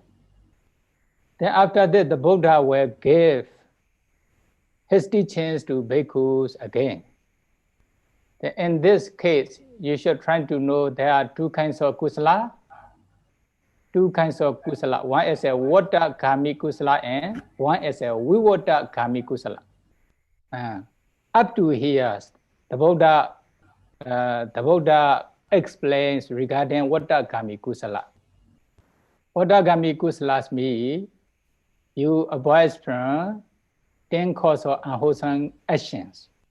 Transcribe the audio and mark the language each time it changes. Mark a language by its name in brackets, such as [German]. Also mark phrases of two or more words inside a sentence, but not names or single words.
[English] Then after that, the Buddha will give his teachings to bhikkhus again. In this case, you should try to know there are 2 kinds of kusala. 2 kinds of kusala. One is a [Pali] vata kami kusala [English] and one is a [Pali] vivata kami kusala. [English] Up to here, the Buddha explains regarding [Pali] vata kami kusala. Vata kami kusalas [English] means you avoid from 10 causes of unwholesome actions.